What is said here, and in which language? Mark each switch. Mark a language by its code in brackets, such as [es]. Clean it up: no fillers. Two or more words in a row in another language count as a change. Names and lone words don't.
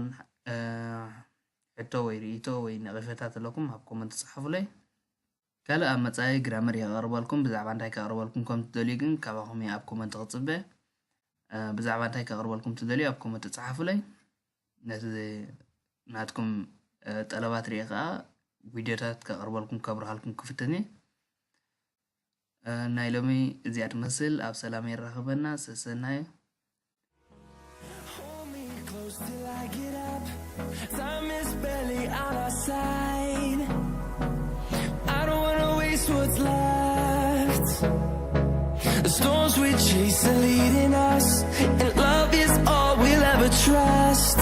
[ti] ሕቶ ወይ ርእቶ ወይ ነቐፌታት ኣለኩም ኣብ ኮመንት ትፅሓፉለይ ካልእ ኣብ መጻኢ ግራመር የቕርበልኩም ብዛዕባ እንታይ ከቕርበልኩም ከም ትደልዩ ግን ካባኹም ኣብ ኮመንት ክፅበ ብዛዕባ እንታይ ከቕርበልኩም ትደልዩ ኣብ ኮመንት ትፅሓፉለይ ነቲ ናትኩም ጠለባት ሪአ ከዓ ቪድዮታት ከቕርበልኩም ከብርሃልኩም ክፍትኒ ናይ ሎሚ እዚኣ ትመስል ኣብ ሰላም ይራኸበና ሰሰናዮ [en] Time is barely on our side. I don't wanna waste what's left. The storms we chase are leading us, and love is all we'll ever trust.